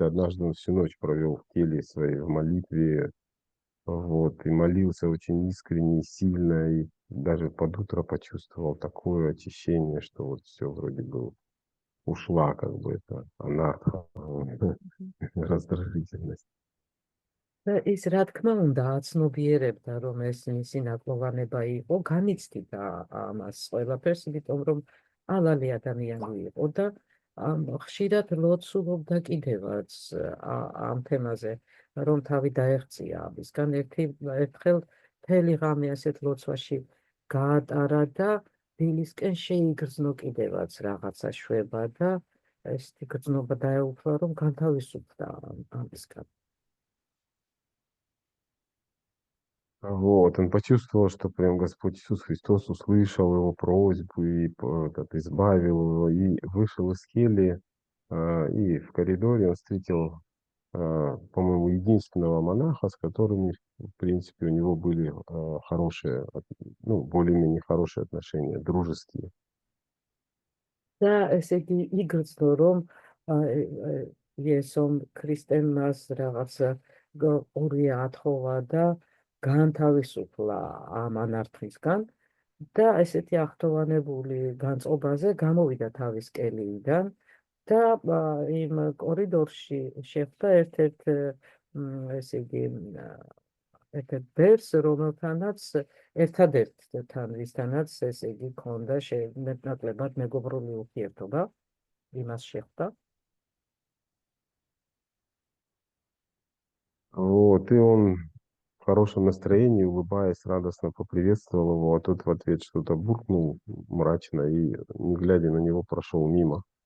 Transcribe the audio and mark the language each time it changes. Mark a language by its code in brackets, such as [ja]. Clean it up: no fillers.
[ru] И однажды он всю ночь провел в келье своей в молитве, вот, и молился очень искренне и сильно, и даже под утро почувствовал такое очищение, что вот все вроде бы ушла, как бы это анарха, раздражительность. [ka] და ის რა თქმა უნდა აცნობიერებდა რომ ეს მისი ნაკლოვანება იყო, განიცდიდა ამას ყველაფერს, იმიტომ რომ ალალი ადამიანი იყო და ხშირად ლოცულობდა კიდევაც ამ თემაზე, რომ თავი დაეღწია ამისგან. ერთხელ მთელი ღამე ასეთ ლოცვაში გაატარა და დილისკენ შეიგრძნო კიდევაც რაღაცა შვება და ესეთი გრძნობა დაეუფლა, რომ განთავისუფლდა ამისგან. [ru] Вот, он почувствовал, что прям Господь Иисус Христос услышал его просьбу и избавил его, и вышел из кельи, и в коридоре он встретил, по-моему, единственного монаха, с которыми, в принципе, у него были хорошие, ну, более-менее хорошие отношения, дружеские. [ka] და ესე იგი იგრძნო რომ იესომ ქრისტემას რაღაც ორი ათხოვა და განთავისუფლა ამ ანარქისგან და ესეთი ახტოვანებული განწყობაზე გამოვიდა თავის კელიიდან და იმ კორიდორში შეხვდა ერთ-ერთ ესე იგი ერთ-ერთ ბერს, რომელთანაც ერთადერთთან ვისთანაც ესე იგი ქონდა ნაკლებად მეგობრული ურთიერთობა, იმას შეხვდა. [ru] Вот, и он в хорошем настроении, улыбаясь, радостно поприветствовал его, а тот в ответ что-то буркнул мрачно и, не глядя на него, прошел мимо.